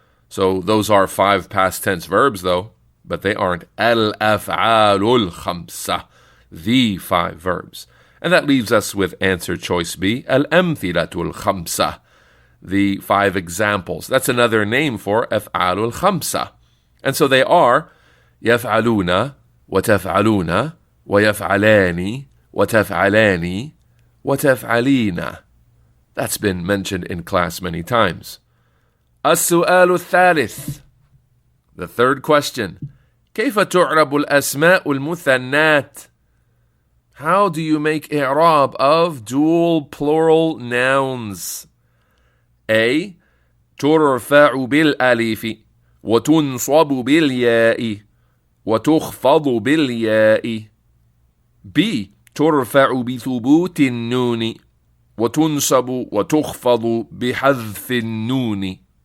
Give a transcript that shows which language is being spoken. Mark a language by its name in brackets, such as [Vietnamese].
[English] So those are 5 past tense verbs though, but they aren't al-af'al al-khamsa, the 5 verbs. And that leaves us with answer choice B, al-amthilatu al-khamsa, the 5 examples. That's another name for af'al al-khamsa. And so they are [Arabic] يفعلون وتفعلون ويفعلان وتفعلان وتفعلين. [English] That's been mentioned in class many times. [Arabic] السؤال الثالث. [English] The third question. [Arabic] كيف تعرب الأسماء المثنات? [English] How do you make i'rab of dual plural nouns? A. [Arabic] ترفع بالألف وتنصب بالياء وتخفض بالياء. B. ترفع بثبوت النون وتنصب وتخفض بحذف النون.